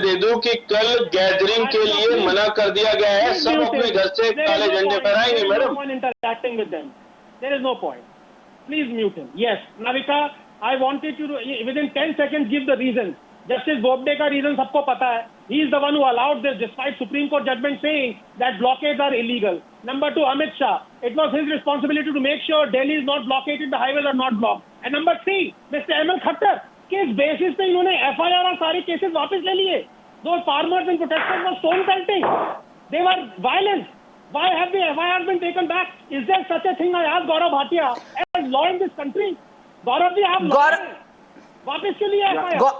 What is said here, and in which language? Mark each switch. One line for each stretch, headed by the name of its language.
Hindi: दे दूं कि कल गैदरिंग के लिए मना कर दिया गया है, सब अपने घर से काले झंडे फहराएंगे madam.
English: Interacting with them, there is no point. Please mute him. Yes, Navika, I wanted you to within 10 seconds give the reasons.
Hindi: Justice Bobde का reason सबको पता है.
English: He is the one who allowed this despite Supreme Court judgment saying that blockades are illegal. Number 2, Amit Shah. It was his responsibility to make sure Delhi is not blockaded, the highways are not blocked. And number 3, Mr. ML Khattar.
Hindi: किस basis पे इन्होंने FIR और सारे cases वापस ले लिए?
English: Those farmers and protesters were stone pelting. They were violent. Why have the FIRs been taken back? Is there such a thing? I asked Gaurav Bhatia as law in this country.
Hindi: Gaurav ji, आप वापस के लिए FIR?